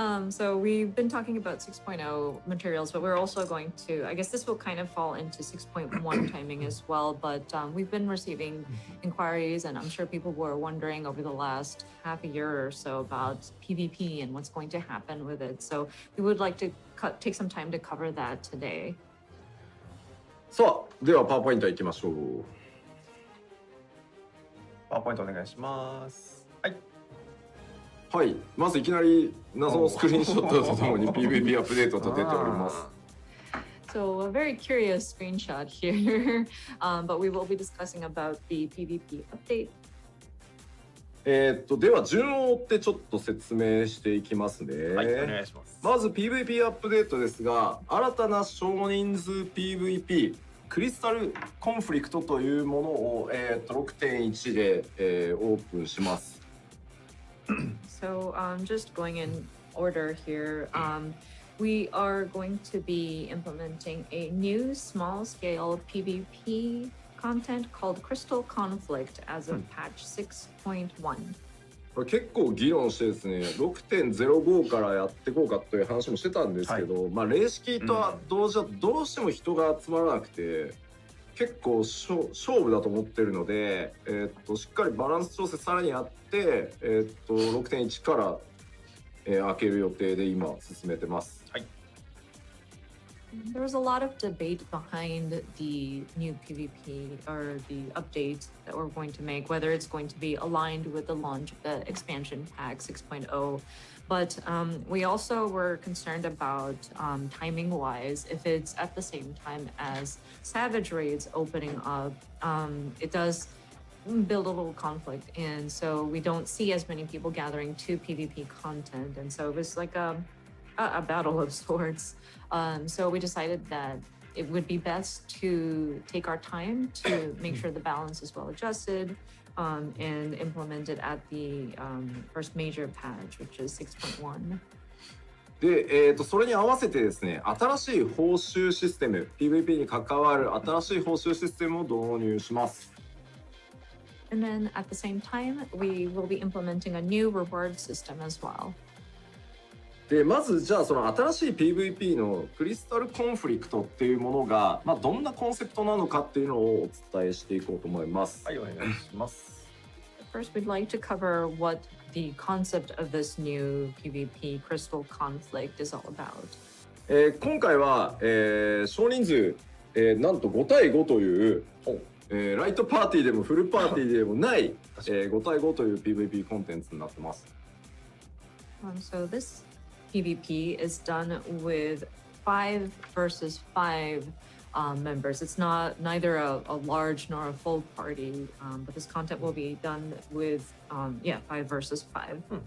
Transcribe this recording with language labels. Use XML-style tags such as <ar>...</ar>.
<en>So we've been talking about 6.0 materials, but we're also going to, I guess this will kind of fall into 6.1 timing as well, but we've been receiving inquiries, and I'm sure people were wondering over the last half a year or so about PvP and what's going to happen with it. So we would like to take some time to cover that today.</en> <ja>さあ、ではパワーポイントいきましょう。パワーポイントお願いします。はい。はい、まずいきなり謎のスクリーンショットとともに PVP アップデートと出ております。</ja> <en>So a very curious screenshot here, but we will be discussing about the PvP update.</en> <ja>では順を追ってちょっと説明していきますね。はい、お願いします。まず PVP アップデートですが、新たな少人数 PVP クリスタルコンフリクトというものを、6.1 で、オープンします。</ja> <en>So just going in order here, we are going to be implementing a new small-scale PvP content called Crystal Conflict as of patch 6.1.</en> <ja>これ結構議論してですね、6.05 からやっていこうかという話もしてたんですけど、まあ霊式とは同時はどうしても人が集まらなくて、結構勝負だと思ってるので、しっかりバランス調整さらにやって、6.1 から、開ける予定で今進めてます。はい。</ja> <en>There was a lot of debate behind the new PvP or the update that we're going to make, whether it's going to be aligned with the launch of the expansion pack 6.0. But we also were concerned about timing wise, if it's at the same time as Savage Raids opening up, it does build a little conflict. And so we don't see as many people gathering to PvP content. And so it was like a battle of sorts. So we decided that it would be best to take our time to make sure the balance is well adjusted and implement it at the first major patch, which is 6.1.</en> <ja>で、それに合わせてですね、新しい報酬システム、PVP に関わる新しい報酬システムを導入します。</ja> <en>And then at the same time, we will be implementing a new reward system as well.</en> <ja>でまずじゃあその新しい PVP のクリスタルコンフリクトっていうものが、どんなコンセプトなのかっていうのをお伝えしていこうと思います。はい、お願いします。</ja> <en>First, we'd like to cover what the concept of this new PvP crystal conflict is all about.</en> <ja>今回は、少人数、なんと5対5という、ライトパーティーでもフルパーティーでもない、5対5という PVP コンテンツになってます。</ja> <en>So this PvP is done with 5 versus 5 members. It's neither a large nor a full party, but this content will be done with 5 versus 5.</en>